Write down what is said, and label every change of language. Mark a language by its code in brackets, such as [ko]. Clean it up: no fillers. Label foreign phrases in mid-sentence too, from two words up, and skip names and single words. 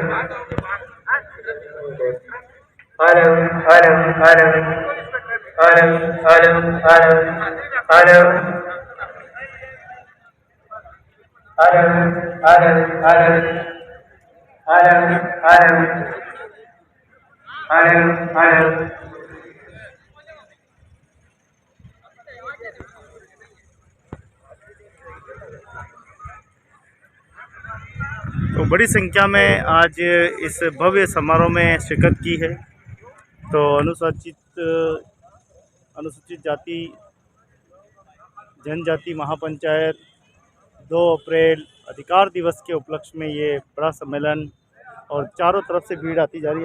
[en] Hello, hello, hello. Hello, hello, hello. Hello. Hello, hello, hello. Hello, hello. Hello, hello. [hi] तो बड़ी संख्या में आज इस भव्य समारोह में शिरकत की है। तो अनुसूचित जाति जनजाति महापंचायत 2 अप्रैल अधिकार दिवस के उपलक्ष्य में ये बड़ा सम्मेलन और चारों तरफ से भीड़ आती जा रही है।